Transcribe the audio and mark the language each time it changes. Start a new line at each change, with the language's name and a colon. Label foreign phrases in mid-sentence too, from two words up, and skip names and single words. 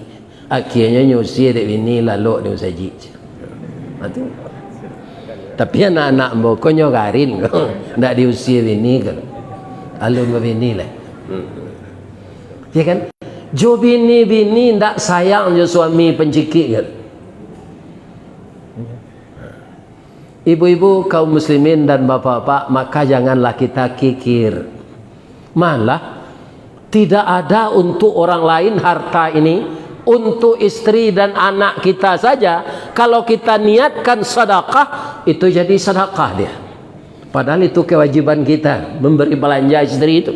Minangkabau: Akhirnya nyusi dek bini lalu dia saji. Tapi anak-anak bokonya garin, ndak diusia bini kan. Alun bini lah. Ya kan? Jo bini-bini ndak sayang jo suami pencikik kan.
Indonesian: Ibu-ibu kaum muslimin dan bapak-bapak, maka janganlah kita kikir. Malah tidak ada untuk orang lain harta ini, untuk istri dan anak kita saja. Kalau kita niatkan sedekah, itu jadi sedekah dia. Padahal itu kewajiban kita memberi belanja istri itu.